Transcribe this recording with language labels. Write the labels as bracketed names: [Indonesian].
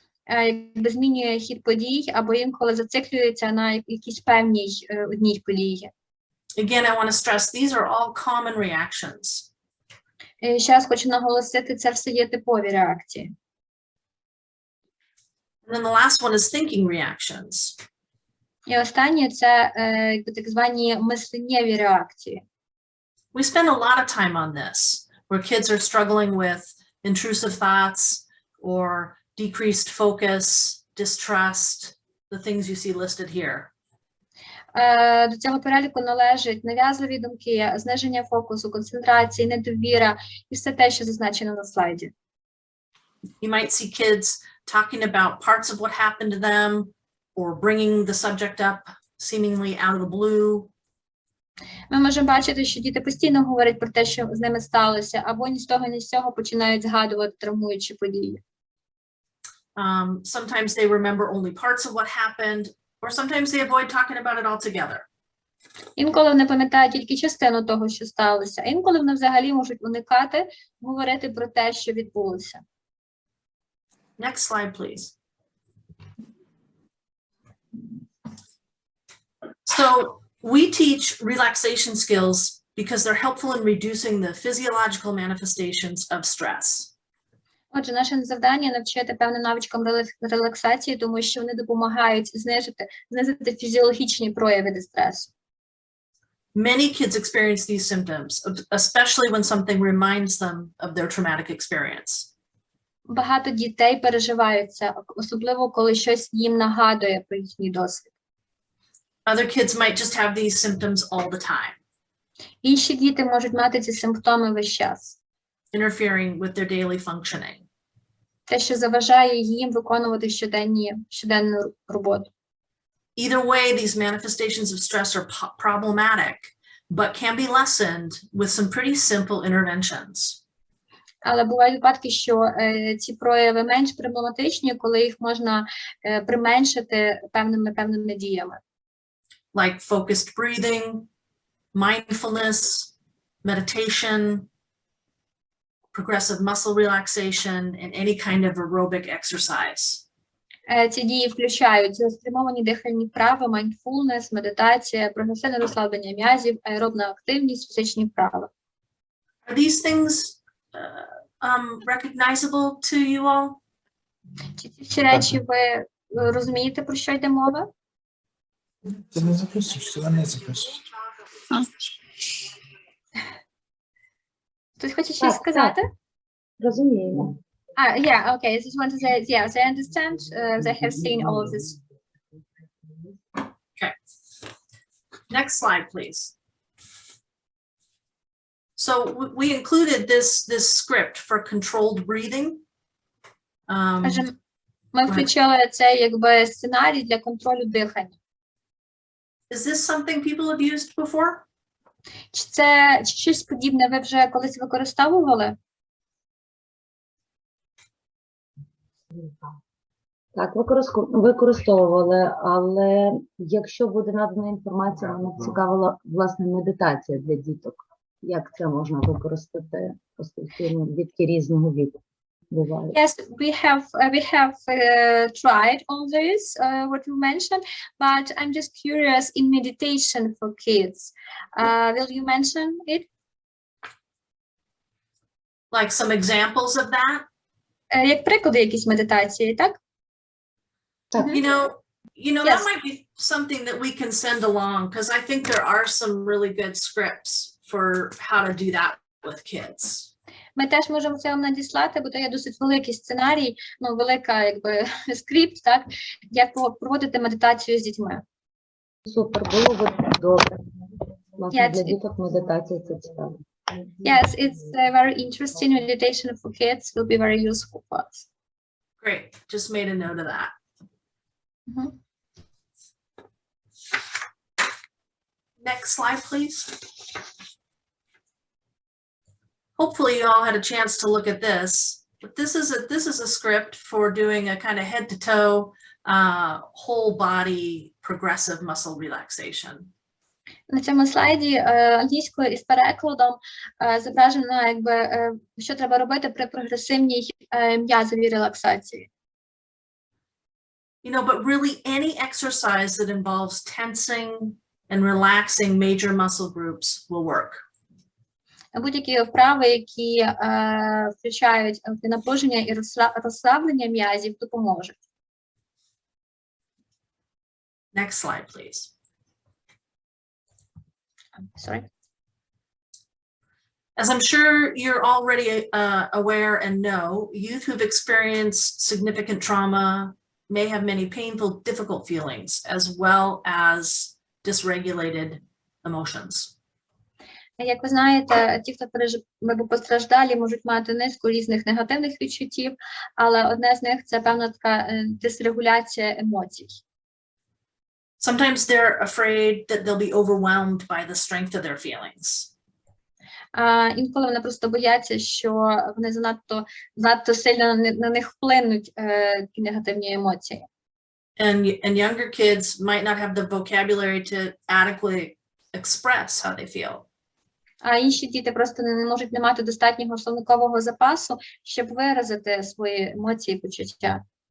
[Ukrainian] Якби змінює хід подій, або інколи зациклюється на якійсь певній одній події. [English] Again, I want to stress these are all common reactions. [Ukrainian] Ще раз хочу наголосити, це все є типові реакції. [English] And then the last one is thinking reactions. [Ukrainian] І останнє – це так звані мисленнєві реакції. [English] We spend a lot of time on this, where kids are struggling with intrusive thoughts or decreased focus, distrust, the things you see listed here. [Ukrainian] До цього переліку належать нав'язливі думки, зниження фокусу, концентрації, недовіра і все те, що зазначено на слайді. [English] You might see kids talking about parts of what happened to them or bringing the subject up seemingly out of the blue. [Ukrainian] Ми можемо бачити, що діти постійно говорять про те, що з ними сталося, або ні з того, ні з цього починають згадувати травмуючі події. [English] Sometimes they remember only parts of what happened, or sometimes they avoid talking about it altogether. [Ukrainian] Інколи вони пам'ятають тільки частину того, що сталося, а інколи вони взагалі можуть уникати говорити про те, що відбулося. [English] Next slide, please. So we teach relaxation skills because they're helpful in reducing the physiological manifestations of stress. [Ukrainian] Отже, наше завдання – навчити певним навичкам релаксації, тому що вони допомагають знизити фізіологічні прояви дистресу. [English] Many kids experience these symptoms, especially when something reminds them of their traumatic experience. [Ukrainian] Багато дітей переживають це, особливо коли щось їм нагадує про їхній досвід. [English] Other kids might just have these symptoms all the time. [Ukrainian] Інші діти можуть мати ці симптоми весь час. [English] Interfering with their daily functioning. [Ukrainian] Те, що заважає їм виконувати щоденну роботу. [English] Either way, these manifestations of stress are problematic, but can be lessened with some pretty simple interventions. [Ukrainian] Але бувають випадки, що ці прояви менш проблематичні, коли їх можна применшити певними діями. [English] Like focused breathing, mindfulness, meditation, progressive muscle relaxation, and any kind of aerobic exercise. [Ukrainian] Ці дії включають цілеспрямовані дихальні вправи, майндфулнес, медитація, прогресивне розслаблення м'язів, аеробна активність, фізичні вправи. [English] Are these things recognizable to you all? [Ukrainian] Чи ці речі ви розумієте, про що йде мова? Ти не записуєш, це не записуєш. Хтось хоче щось сказати? Розуміємо. [English] Yeah, okay. I just want to say, yes, I understand. They have seen all of this. Okay. Next slide, please. So we included this script for controlled breathing. [Ukrainian] Ми включили цей якби сценарій для контролю дихання. [English] Is this something people have used before? [Ukrainian] Чи щось подібне ви вже колись використовували? Так, використовували, але якщо буде надана інформація, мене цікавила, власне, медитація для діток. Як це можна використати, оскільки дітки різного віку? буває. [English] Yes, we have tried all this, what you mentioned, but I'm just curious in meditation for kids. Will you mention it? Like some examples of that? [Ukrainian] Як приклади якісь медитації, так? Так. [English] You know, Yes. that might be something that we can send along, because I think there are some really good scripts for how to do that with kids. [Ukrainian] Ми теж можемо це вам надіслати, бо то є досить великий сценарій, ну, велика, якби, скрипт, так, як проводити медитацію з дітьми. Супер, було б добре. Власне, [English] Yes, [Ukrainian] для [English] it- [Ukrainian] діток медитація це цікаво. [English] Yes, it's very interesting. Meditation for kids will be very useful for us. Great, just made a note of that. Mhm. Next slide, please. Hopefully you all had a chance to look at this, but this is a script for doing a kind of head to toe, whole body progressive muscle relaxation. [Ukrainian] На цьому слайді англійською із перекладом зображено, якби, що треба робити при прогресивній м'язовій релаксації. [English] You know, but really any exercise that involves tensing and relaxing major muscle groups will work. [Ukrainian] Будь-які вправи, які включають напруження і розслаблення м'язів, допоможуть. [English] Next slide, please. Sorry. As I'm sure you're already aware and know, youth who've experienced significant trauma may have many painful, difficult feelings, as well as dysregulated emotions. [Ukrainian] Як ви знаєте, ті, хто постраждалі, можуть мати низку різних негативних відчуттів, але одне з них – це певна така дисрегуляція емоцій. [English] Sometimes they're afraid that they'll be overwhelmed by the strength of their feelings. [Ukrainian] Інколи вони просто бояться, що вони занадто сильно на них вплинуть ті негативні емоції. [English] And younger kids might not have the vocabulary to adequately express how they feel. [Ukrainian] А інші діти просто не мати достатнього словникового запасу, щоб виразити свої емоції і почуття.